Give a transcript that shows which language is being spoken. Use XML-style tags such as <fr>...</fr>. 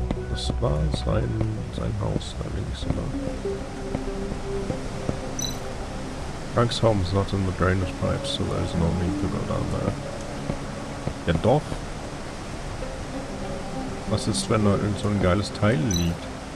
<de>Das war sein Haus, da links, oder?</de> <en>Frank's home is not in the drainage pipes, so there's no need to go down there.</en> <de>Ja doch. Was ist, wenn da irgend so ein geiles Teil liegt?</de>